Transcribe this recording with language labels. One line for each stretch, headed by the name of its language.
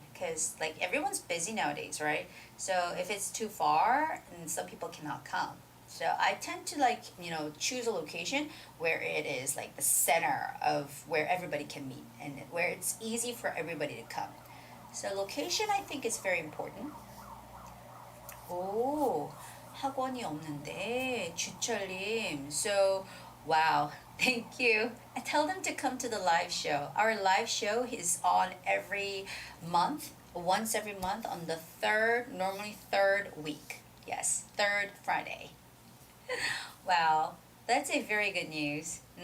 English: Because like everyone's busy nowadays, right? So if it's too far, and some people cannot come. So I tend to like, choose a location where it is like the center of where everybody can meet and where it's easy for everybody to come. So location, I think, is very important.
Korean: 오, 학원이 없는데 주철님.
English: So, wow, thank you. I tell them to come to the live show. Our live show is on every month, once every month on the normally third week. Yes, third Friday. Wow, that's a very good news.